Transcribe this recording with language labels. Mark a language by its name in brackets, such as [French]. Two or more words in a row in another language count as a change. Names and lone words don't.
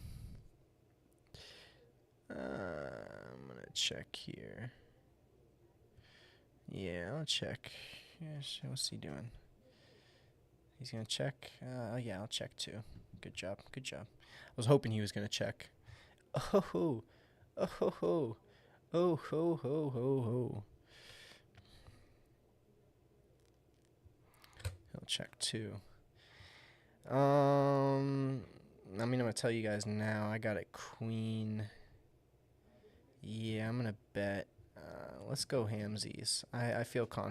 [English] I'm gonna check here. Yeah, I'll check. What's he doing? He's gonna check. Yeah, I'll check too. Good job. I was hoping he was gonna check. Oh, Oh ho ho. Oh ho ho ho ho. He'll check two. I mean, I'm gonna tell you guys now. I got a queen. Yeah, I'm gonna bet. Let's go hamsies. I feel confident.